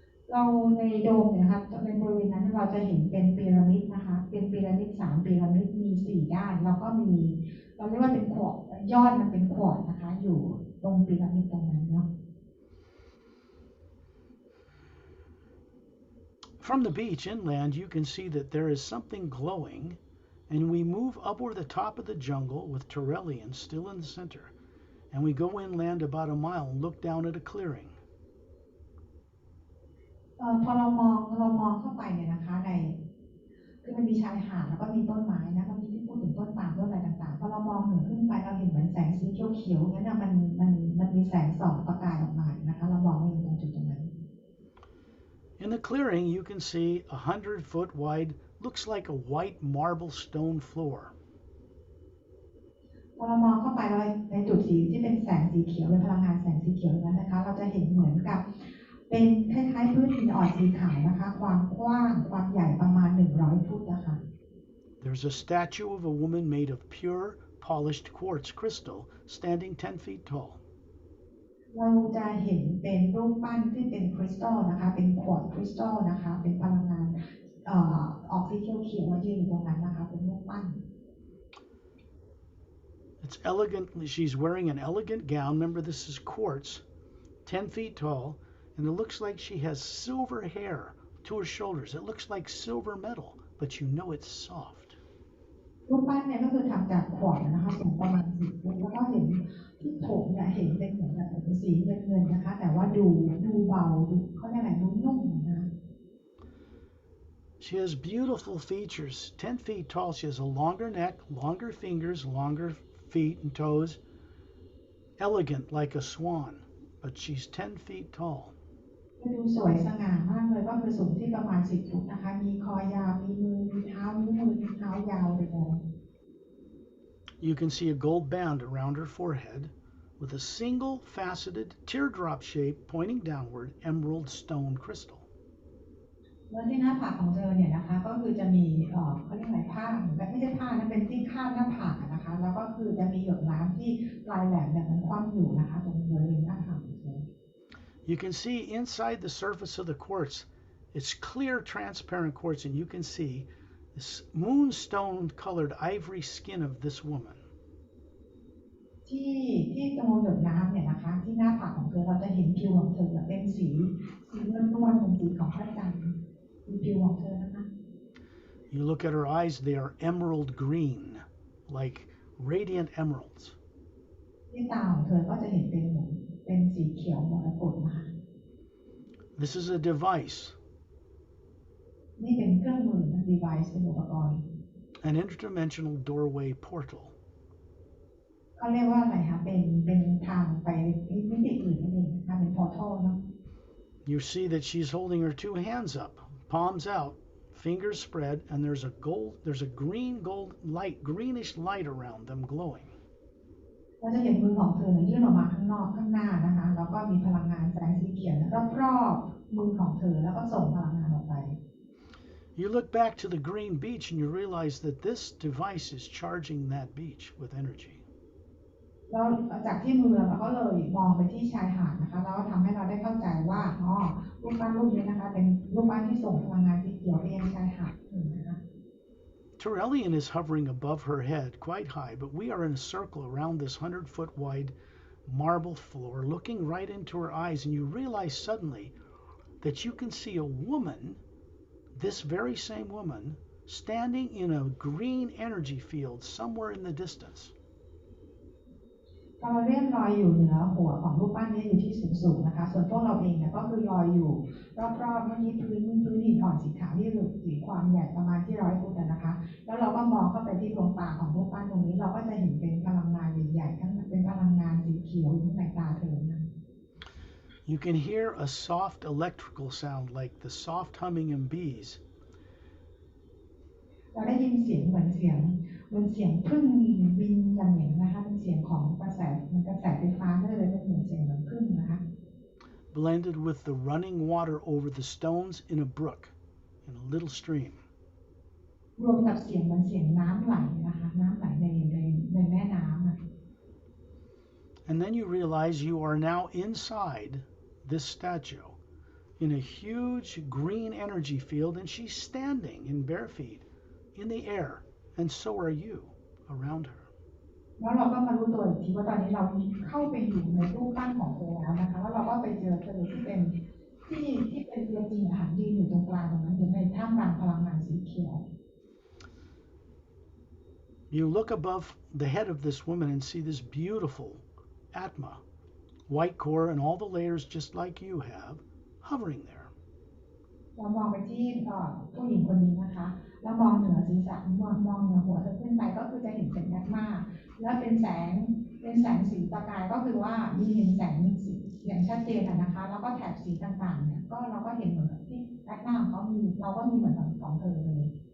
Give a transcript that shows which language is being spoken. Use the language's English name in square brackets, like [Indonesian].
[Thai] เราในโดมเนี่ยนะคะในบริเวณนั้นเราจะเห็นเป็นพีระมิดนะคะเป็นพีระมิด3พีระมิดมี4ด้านแล้วก็มีเราเรียกว่าเป็นขวดยอดมันเป็นขวดนะคะอยู่ตรงพีระมิดตรงนั้นเนาะ [English] From the beach inland, you can see that there is something glowing, and we move up over the top of the jungle with Turellian still in the center, and we go inland about a mile and look down at a clearing. [Thai] พอเรามองเข้าไปเนี่ยนะคะในคือมันมีชายหาดแล้วก็มีต้นไม้นะเมื่อกี้ที่พูดถึงต้นปาล์มต้นอะไรต่างๆพอเรามองถึงขึ้นไปเราเห็นเหมือนแสงสีเขียวๆนั้นนะมันมีแสงส่องประกายออกมานะคะเรามองไม่เห็นตรงจุดตรงนั้น [English] In the clearing, you can see 100-foot wide, looks like a white marble stone floor. [Thai] พอเรามองเข้าไปในจุดสีที่เป็นแสงสีเขียวเป็นพลังงานแสงสีเขียวนั้นนะคะเราจะเห็นเหมือนกับเป็นคล้ายๆพื้นหินอ่อนสีขาวนะคะความกว้างความใหญ่ประมาณ100 ฟุตนะคะ [English] There's a statue of a woman made of pure, polished quartz crystal standing 10 feet tall. [Thai] เราจะเห็นเป็นรูปปั้นที่เป็นคริสตัลนะคะเป็นขวดคริสตัลนะคะเป็นพลังงานออกสีเขียวๆยืนอยู่ตรงนั้นนะคะเป็นรูปปั้น [English] It's elegant. She's wearing an elegant gown. Remember, this is quartz, 10 feet tall, and it looks like she has silver hair to her shoulders. It looks like silver metal, but you know it's soft. [Thai] รูปปั้นเนี่ยก็คือทำจากขวดนะคะสูงประมาณ10 ฟุตแล้วก็เห็นที่ผมเนี่ยเห็นเป็นเหมือนแบบเป็นสีเงินๆนะคะแต่ว่าดูเบาดูเขาเรียกอะไรดูนุ่มนะ [English] She has beautiful features. 10 feet tall. She has a longer neck, longer fingers, longer feet and toes. Elegant like a swan, but she's 10 feet tall. [Thai] ดูสวยสง่ามากเลยก็คือสูงที่ประมาณ10 ฟุตนะคะมีคอยาวมีมือมีเท้านิ้วมือมีเท้ายาวเลย [English] You can see a gold band around her forehead with a single faceted teardrop shape pointing downward emerald stone crystal. [Thai] แล้วที่หน้าผากของเธอเนี่ยนะคะก็คือจะมีเขาเรียกอะไรผ้าเหมือนกับไม่ใช่ผ้านะเป็นที่คาดหน้าผากนะคะแล้วก็คือจะมีหยดน้ำที่ปลายแหลมเนี่ยมันคว่ำอยู่นะคะตรงบริเวณหน้าผากของเธอ [English] You can see inside the surface of the quartz, it's clear transparent quartz, and you can see this moonstone colored ivory skin of this woman. [Thai] ที่ตรงหยดน้ำเนี่ยนะคะที่หน้าผากของเธอเราจะเห็นผิวของเธอเป็นสีนวลๆเป็นสีของพระจันทร์ผิวของเธอนะคะ [English] You look at her eyes, they are emerald green, like radiant emeralds. [Thai] ที่ตาของเธอก็จะเห็นเป็นสีเขียวมรกตนะคะ [English] This is a device [Thai] นี่เป็นเครื่องมือ device เป็นอุปกรณ์ [English] an interdimensional doorway portal. [Thai] เขาเรียกว่าอะไรคะเป็นทางไปมิติอื่นนั่นเองนะคะเป็น portal เนาะ [English] You see that she's holding her two hands up, palms out, fingers spread, and there's a gold light, greenish light around them glowing. [Thai] เราจะเห็นมือของเธอยื่นออกมาข้างนอกข้างหน้านะคะแล้วก็มีพลังงานแสงสีเขียวรอบๆมือของเธอแล้วก็ส่งพลังงานออกไป [English] You look back to the green beach and you realize that this device is charging that beach with energy. [Thai] เราจากที่มือเราก็เลยมองไปที่ชายหาดนะคะแล้วทำให้เราได้เข้าใจว่ารูปปั้นรูปนี้นะคะเป็นรูปปั้นที่ส่งพลังงานสีเขียวไปยังชายหาดนะคะ [English] Turellian is hovering above her head quite high, but we are in a circle around this 100-foot wide marble floor, looking right into her eyes, and you realize suddenly that you can see a woman, this very same woman, standing in a green energy field somewhere in the distance. [Thai] เราเรียนลอยอยู่เหนือหัวของรูปปั้นนี้อยู่ที่สูงๆนะคะส่วนพวกเราเองเนี่ยก็คือลอยอยู่รอบๆเมื่อกี้พื้นหินอ่อนสีขาวที่หลุดสีความใหญ่ประมาณที่100 ฟุตนะคะแล้วเราก็มองเข้าไปที่ดวงตาของรูปปั้นตรงนี้เราก็จะเห็นเป็นพลังงานใหญ่ๆทั้งเป็นพลังงานสีเขียวอยู่ในตาเธอนะ [English] You can hear a soft electrical sound like the soft humming of bees. [Thai] เราได้ยินเสียงเหมือนเสียงพึ่งบินอย่างเงี้ยนะคะเป็นเสียงของกระแสไฟฟ้าก็เลยเป็นเหมือนเสียงเหมือนพึ่งนะคะ [English] Blended with the running water over the stones in a brook, in a little stream. [Thai] รวมกับเสียงเหมือนเสียงน้ำไหลนะคะน้ำไหลในแม่น้ำ [English] And then you realize you are now inside this statue in a huge green energy field, and she's standing in bare feet in the air, and so are you around her. [Thai] แล้วเราก็มารู้ตัวอีกทีว่าตอนนี้เราเข้าไปอยู่ในรูปปั้นของเธอแล้วนะคะแล้วเราก็ไปเจอเธอที่เป็นตัวจริงค่ะยืนอยู่ตรงกลางตรงนั้นอยู่ในท่ามกลางพลังงานสีเขียว [English] You look above the head of this woman and see this beautiful Atma, white core and all the layers just like you have, hovering there. [Thai] เรามองไปที่ผู้หญิงคนนี้นะคะแล้วมองเหนือศีรษะมองเหนือหัวเธอขึ้นไปก็คือจะเห็นเป็นแอตมาแล้วเป็นแสงสีประกายก็คือว่ามีเห็นแสงสีอย่างชัดเจนนะคะแล้วก็แถบสีต่างๆเนี่ยก็เราก็เห็นเหมือนกับที่แอตมาของเขามีเราก็มีเหมือนของเธอเลย